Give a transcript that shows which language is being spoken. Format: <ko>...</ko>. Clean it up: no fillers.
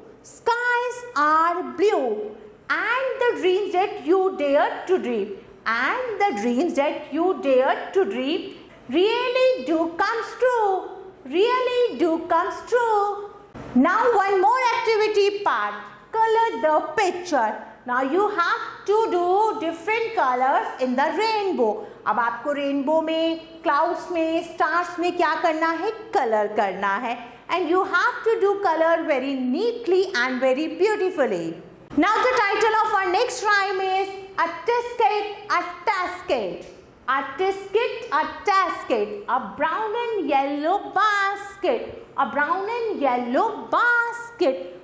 <en>Skies are blue. And the dreams that you dare to dream, and the dreams that you dare to dream really do comes true. Really do comes true. Now one more activity part. Color the picture. Now you have to do different colors in the rainbow.</en> <hi>अब आपको rainbow में, clouds में, stars में क्या करना है? Colour करना है.</hi> <en>And you have to do color very neatly and very beautifully. Now the title of our next rhyme is a tisket, a tasket. A tisket, a tasket, a brown and yellow basket, a brown and yellow basket.</en>